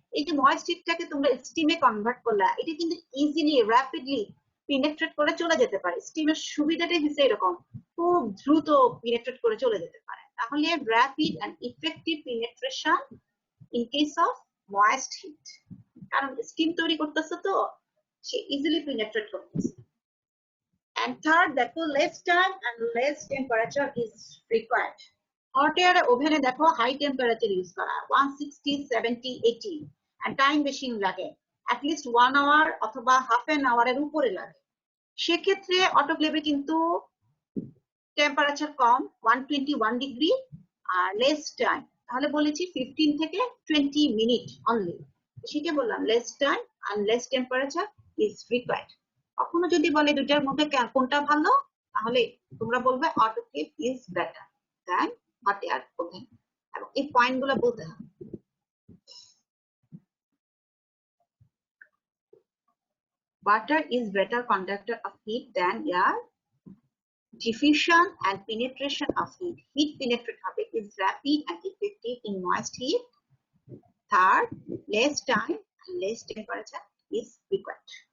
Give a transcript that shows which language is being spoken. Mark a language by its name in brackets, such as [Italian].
[Bangla] এই যে moist heatটাকে তোমরা স্টিমে কনভার্ট করলা, এটা কিন্তু ইজিলি র্যাপিডলি পেনিট্রেট করে চলে যেতে পারে। স্টিমের সুবিধাটাই হচ্ছে এরকম, খুব দ্রুত পেনিট্রেট করে চলে যেতে পারে। তাহলে rapid and effective penetration in case of moist heat, কারণ স্টিম তৈরি করতেছে তো, সে ইজিলি পেনিট্রেট করতেছে। [English] And third, দেখো less time and less temperature is required. [Bangla] Hot air ওভেনে দেখো হাই টেম্পারেচার ইউজ করা, 160, 70, 80, and টাইম বেশি লাগে, অ্যাটলিস্ট 1 আওয়ার অথবা হাফ এন আওয়ারের উপরে লাগে। সেক্ষেত্রে অটোক্লেভে কিন্তু টেম্পারেচার কম, 121 ডিগ্রি, আর লেস টাইম, তাহলে বলেছি 15 থেকে 20 মিনিট অনলি। [English] সেটা বললাম, less time and less temperature is required. [Bangla] কখনো যদি বলে দুইটার মধ্যে কোনটা ভালো, তাহলে তোমরা বলবে autoclave is better than hot air oven, এবং এই পয়েন্ট গুলো বলতে হবে। [English] Water is better conductor of heat than air. Diffusion and penetration of heat. Heat penetrate হবে is rapid and effective in moist heat. Third, less time and less temperature is required.